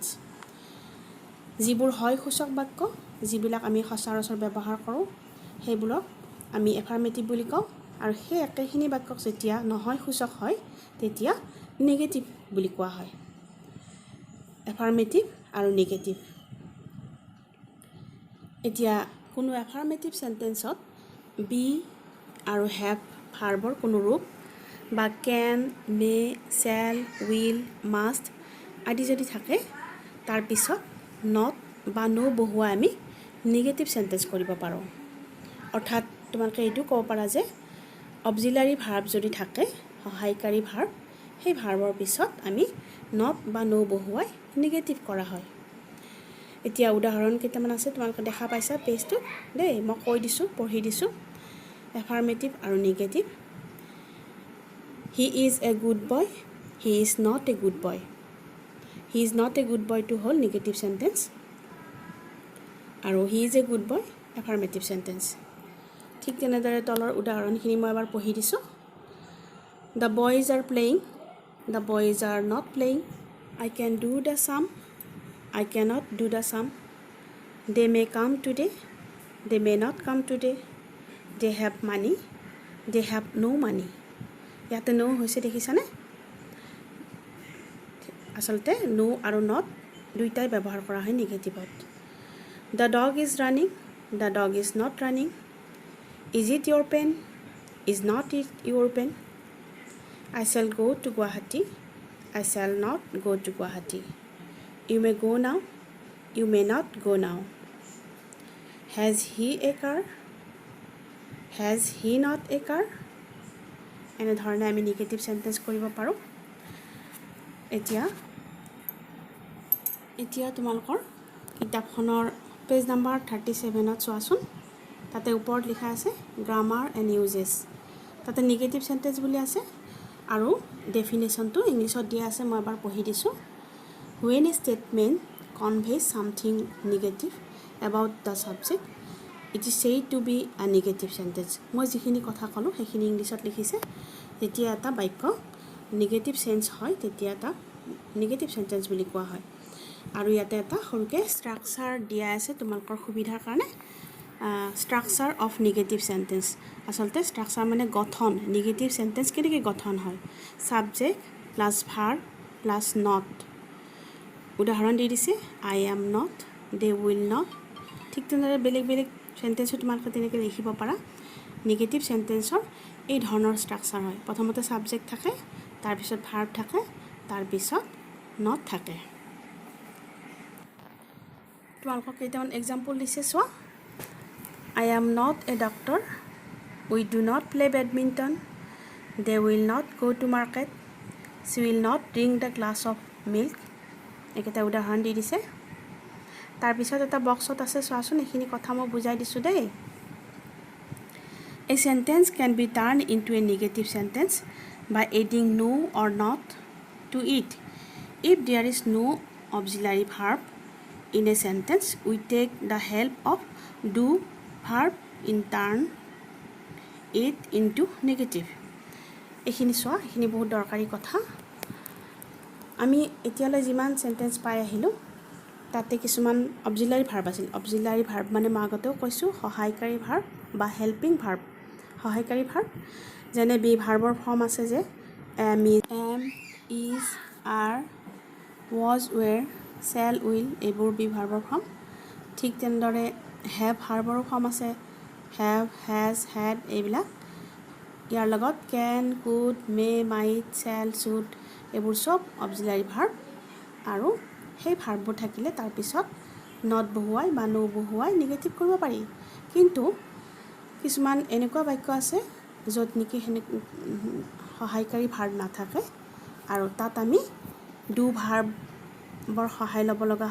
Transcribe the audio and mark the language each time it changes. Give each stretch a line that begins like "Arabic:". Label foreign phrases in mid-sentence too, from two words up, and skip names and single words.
Assamese: যিবোৰ হয় সূচক বাক্য, যিবিলাক আমি সচৰাচৰ ব্যৱহাৰ কৰোঁ সেইবোৰক আমি এফাৰ্মেটিভ বুলি কওঁ, আৰু সেই একেখিনি বাক্যক যেতিয়া নহয় সূচক হয় তেতিয়া নেগেটিভ বুলি কোৱা হয়। এফাৰ্মেটিভ আৰু নেগেটিভ। এতিয়া কোনো
English: affirmative sentence
Assamese: বি আৰু হ্যাভ ভাৰ্বৰ কোনো ৰূপ বা
English: can, may, shall, will,
Assamese: মাষ্ট আদি যদি থাকে তাৰ পিছত নট বা নো বহুৱাই আমি
English: negative sentence
Assamese: কৰিব পাৰোঁ। অৰ্থাৎ তোমালোকে এইটো ক'ব পাৰা যে
English: auxiliary verb
Assamese: যদি থাকে, সহায়কাৰী ভাৰ্ব, সেই ভাৰ্বৰ পিছত আমি নট বা নো বহুৱাই নেগেটিভ কৰা হয়। এতিয়া উদাহৰণ কেইটামান আছে, তোমালোকে দেখা পাইছা পেজটো দেই। মই কৈ দিছোঁ, পঢ়ি দিছোঁ। এফাৰ্মেটিভ আৰু নেগেটিভ।
English: He is a good boy, he is not a good boy. He is not a good boy
Assamese: টু হ'ল
English: negative sentence, আৰু he is a good boy affirmative sentence.
Assamese: ঠিক তেনেদৰে তলৰ উদাহৰণখিনি মই এবাৰ পঢ়ি দিছোঁ।
English: The boys are playing, the boys are not playing. I can do the sum, I cannot do the sum. They may come today, they may not come today. They have money, they have no money.
Assamese: ইয়াতে no হৈছে দেখিছানে? আচলতে no আৰু not দুইটাই ব্যৱহাৰ কৰা হয় নেগেটিভত।
English: The dog is running, the dog is not running. Is it your pen? Is not it your pen? I shall go to Guwahati, I shall not go to Guwahati. You may go now, you may not go now. Has he a car? Has he not a car?
Assamese: এনেধৰণে আমি নেগেটিভ সেন্টেন্স কৰিব পাৰোঁ। এতিয়া তোমালোকৰ কিতাপখনৰ
English: page number
Assamese: 37ত চোৱাচোন। তাতে ওপৰত লিখা আছে
English: grammar and usages.
Assamese: তাতে
English: negative sentence
Assamese: বুলি আছে আৰু ডেফিনেশ্যনটো ইংলিছত দিয়া আছে। মই এবাৰ পঢ়ি দিছোঁ।
English: When a statement conveys something negative about the subject, it is said to be a negative sentence.
Assamese: মই যিখিনি কথা ক'লোঁ সেইখিনি ইংলিছত লিখিছে। যেতিয়া এটা বাক্য
English: negative sense
Assamese: হয় তেতিয়া এটা
English: negative sentence
Assamese: বুলি কোৱা হয়। আৰু ইয়াতে এটা সৰুকৈ ষ্ট্ৰাকচাৰ দিয়া আছে তোমালোকৰ সুবিধাৰ কাৰণে।
English: structure of negative sentence.
Assamese: আচলতে ষ্ট্ৰাকচাৰ মানে গঠন।
English: negative sentence
Assamese: কেনেকৈ গঠন হয়?
English: subject plus verb plus not.
Assamese: উদাহৰণ দি দিছে,
English: I am not, they will not.
Assamese: ঠিক তেনেদৰে বেলেগ বেলেগ সেন্টেন্সো তোমালোকে তেনেকৈ লিখিব পাৰা।
English: negative sentence
Assamese: এই ধৰণৰ ষ্ট্ৰাকচাৰ হয়। প্ৰথমতে ছাবজেক্ট থাকে, তাৰপিছত ভাৰ্ব থাকে, তাৰপিছত নট থাকে। তোমালোকক কেইটামান এক্সাম্পল দিছে চোৱা।
English: I am not a doctor, we do not play badminton, they will not go to market, she will not drink the glass of milk.
Assamese: এইকেইটা উদাহৰণ দি দিছে। তাৰপিছত এটা বক্সত আছে চোৱাচোন, এইখিনি কথা মই বুজাই দিছোঁ দেই।
English: A sentence can be turned into a negative sentence by adding no or not to it. If there is no auxiliary verb in a sentence, we take the help of do verb in turn it into negative.
Assamese: এইখিনি চোৱা, এইখিনি বহুত দৰকাৰী কথা। আমি এতিয়ালৈ যিমান সেন্টেন্স পাই আহিলোঁ তাতে কিছুমান
English: auxiliary verb
Assamese: আছিল।
English: auxiliary verb
Assamese: মানে মই আগতেও কৈছোঁ সহায়কাৰী ভাৰ্ব বা
English: helping verb.
Assamese: সহায়কাৰী ভাৰ্ব যেনে
English: be verb form
Assamese: আছে যে
English: am, is, are, was, were, shall, will,
Assamese: এইবোৰ
English: be verb form.
Assamese: ঠিক তেনেদৰে
English: have verb form
Assamese: আছে,
English: have, has, had
Assamese: এইবিলাক। ইয়াৰ লগত কেন,
English: could, may, might, shall, should
Assamese: এইবোৰ চব
English: auxiliary verb.
Assamese: আৰু সেই ভাৰ্ববোৰ থাকিলে তাৰপিছত নট বহুৱাই বা নো বহুৱাই নেগেটিভ কৰিব পাৰি। কিন্তু কিছুমান এনেকুৱা বাক্য আছে য'ত নেকি সহায়কাৰী ভাৰ্ব নাথাকে আৰু তাত আমি
English: do verb
Assamese: সহায় ল'ব লগা